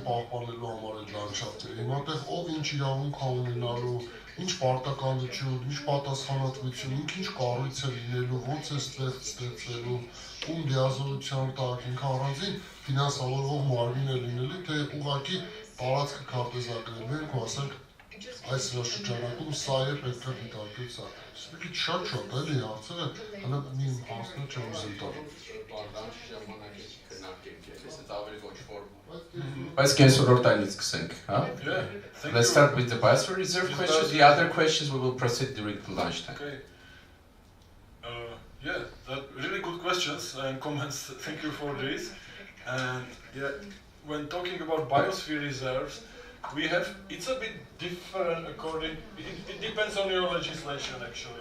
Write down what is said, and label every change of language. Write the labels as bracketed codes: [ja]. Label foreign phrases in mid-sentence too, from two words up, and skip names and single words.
[hy] պահպանելու համար այդ լանդշաֆտները։ Հիմա տեղ ով ինչ իրավունք է ունենալու, ինչ պարտականություն, ինչ պատասխանատվություն, ինքը ինչ կառույց է լինելու, ոնց է ստեղծվելու, ում լիազորության տակ, ինքը առանձին ֆինանսավորող մարմին է լինելի, թե ուղղակի տարածքը քարտեզագրելու ենք ու ասենք այս շրջանակում սա է պետք է դիտարկել սա։ Սպեկի շատ էլի հարցերը, հələ մի հարցներ չեմ ուզում տալ։ Բարդանքի ժամանակ քննարկենք էլի, սա ավելի ոչ ֆորմալ։ Բայց կենսոլորտայինից սկսենք, հա? [en] Let's start with the biospheric reserve question. The other questions we will proceed during lunchtime. Okay. Yeah, that really good questions and comments. Thank you for this. And yeah, when talking about biosphere reserves, it's a bit different it depends on your legislation actually.